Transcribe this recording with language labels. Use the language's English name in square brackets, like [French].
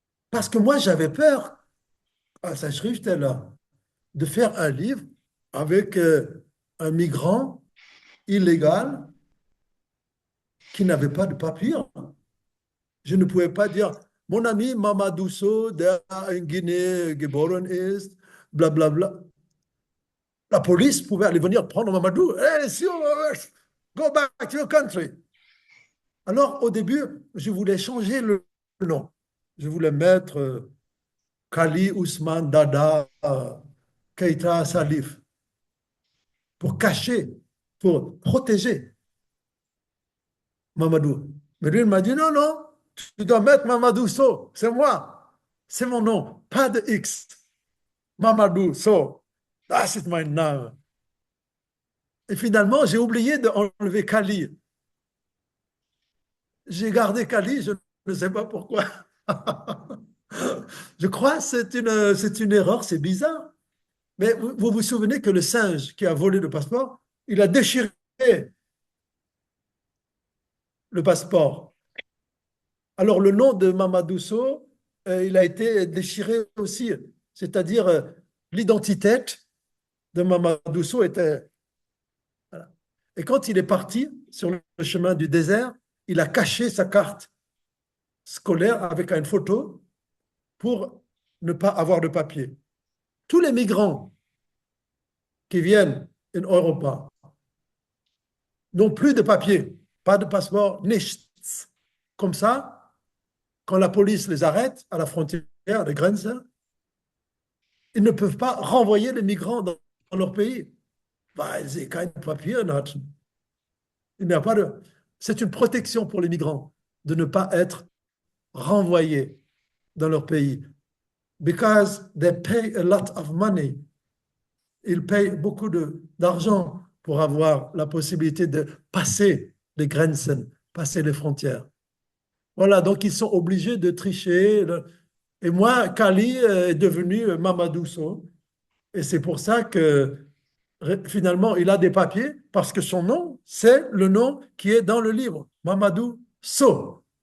[French] Parce que moi, j'avais peur, à sa Schriftsteller, de faire un livre avec un migrant illégal qui n'avait pas de papier. Je ne pouvais pas dire, mon ami Mamadou Sow, [German] der in Guinée geboren ist, [French] blablabla. La police pouvait aller venir prendre Mamadou. [English] Hey, go back to your country. [French] Alors, au début, je voulais changer le nom. Je voulais mettre Kali Ousmane Dada Keita Salif pour cacher, pour protéger Mamadou. Mais lui, il m'a dit, non, non, tu dois mettre Mamadou Sow, c'est moi, c'est mon nom, pas de X. [English] Mamadou Sow, that's it my name. [French] Et finalement, j'ai oublié d'enlever Kali. J'ai gardé Kali, je ne sais pas pourquoi. Je crois que c'est une erreur, c'est bizarre. Mais vous vous souvenez que le singe qui a volé le passeport, il a déchiré le passeport. Alors le nom de Mamadou Sow, il a été déchiré aussi. C'est-à-dire l'identité de Mamadou Sow était... Voilà. Et quand il est parti sur le chemin du désert, il a caché sa carte scolaire avec une photo pour ne pas avoir de papier. Tous les migrants qui viennent en Europe n'ont plus de papier, pas de passeport, nichts. Comme ça, quand la police les arrête à la frontière, à la Grenze, ils ne peuvent pas renvoyer les migrants dans leur pays. [German] Weil sie kein Papier hatten. [French] Il n'y a pas de... C'est une protection pour les migrants de ne pas être renvoyés dans leur pays. [English] Because they pay a lot of money. [French] Ils payent beaucoup d'argent pour avoir la possibilité de passer les Grenzen, passer les frontières. Voilà, donc ils sont obligés de tricher. Et moi, Kali est devenu Mamadou Sow. Et c'est pour ça que finalement, il a des papiers parce que son nom, c'est le nom qui est dans le livre, Mamadou Sow.